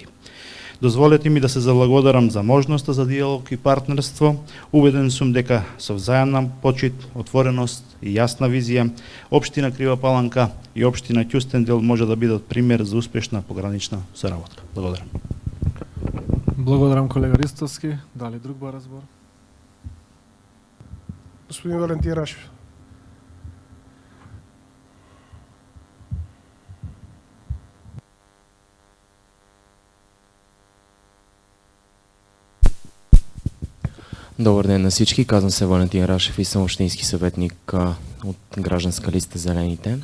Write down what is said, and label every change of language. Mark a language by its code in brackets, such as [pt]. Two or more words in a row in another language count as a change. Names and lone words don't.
[mk] Дозволете ми да се заблагодарам за можноста за диалог и партнерство. Убеден сум дека со взаемна почит, отвореност и јасна визија, општина Крива Паланка и општина Кюстендил може да бидат пример за успешна погранична соработка. Благодарам. Благодарам, колега Ристовски. Дали друг ба разбор? Господин Валентин Рашев. [bg] Добър ден на всички, казвам се Валентин Рашев и съм общински съветник от гражданска листа Зелените.